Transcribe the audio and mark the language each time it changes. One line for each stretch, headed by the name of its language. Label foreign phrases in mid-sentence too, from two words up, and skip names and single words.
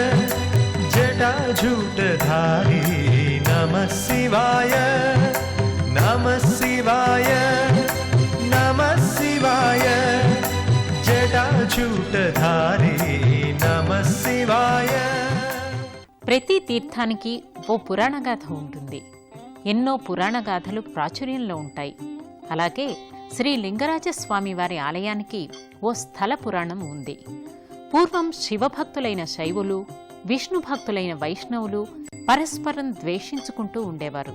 Sanskrit: जटाजूटधारी नमः शिवाय नमः शिवाय नमः शिवाय जटाजूटधारी नमः शिवाय.
Telugu: ప్రతి తీర్థానికి ఓ పురాణగాథ ఉంటుంది. ఎన్నో పురాణగాథలు ప్రాచుర్యంలో ఉంటాయి. అలాగే శ్రీ లింగరాజస్వామి వారి ఆలయానికి ఓ స్థల పురాణం ఉంది. పూర్వం శివభక్తులైన శైవులు, విష్ణు భక్తులైన వైష్ణవులు పరస్పరం ద్వేషించుకుంటూ ఉండేవారు.